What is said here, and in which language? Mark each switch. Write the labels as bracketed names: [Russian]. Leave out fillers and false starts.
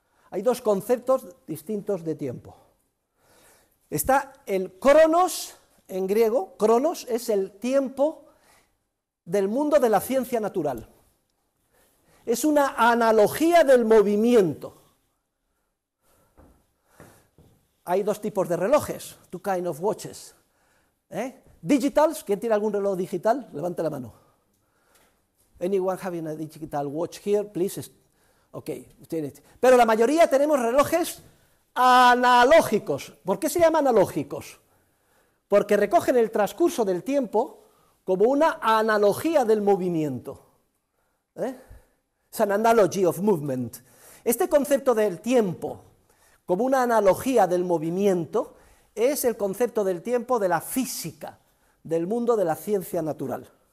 [Spanish] Hay dos conceptos distintos de tiempo. Está el cronos, en griego, cronos es el tiempo del mundo de la ciencia natural. Es una analogía del movimiento. Hay dos tipos de relojes, [English] two kind of watches. [Spanish] Digitals, ¿quién tiene algún reloj digital? Levante la mano. [English] Anyone having a digital watch here, please? [Spanish] Ok, pero la mayoría tenemos relojes analógicos. ¿Por qué se llaman analógicos? Porque recogen el transcurso del tiempo como una analogía del movimiento. Es [English] an analogy of movement. [Spanish] Este concepto del tiempo como una analogía del movimiento es el concepto del tiempo de la física, del mundo de la ciencia natural.